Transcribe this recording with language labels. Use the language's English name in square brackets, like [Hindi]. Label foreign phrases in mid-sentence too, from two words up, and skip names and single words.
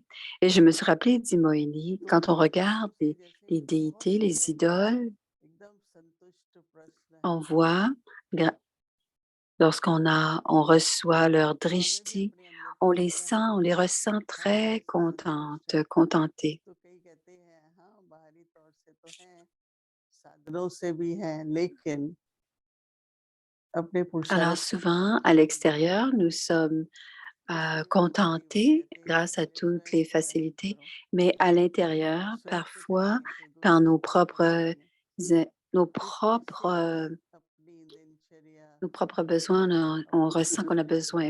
[French] Et je me suis rappelé, dit Moïni, quand on regarde les déités, les idoles, on voit, on reçoit leur drishti, on les sent, on les ressent très contentes, contentées. [Hindi] साधनों से भी हैं, लेकिन अपने [French] Alors [Hindi] पुरुषार्थ [French] souvent, à l'extérieur, nous sommes contentés grâce à toutes les facilités, mais à l'intérieur, parfois, par nos propres, euh, nos propres besoins, on ressent qu'on a besoin.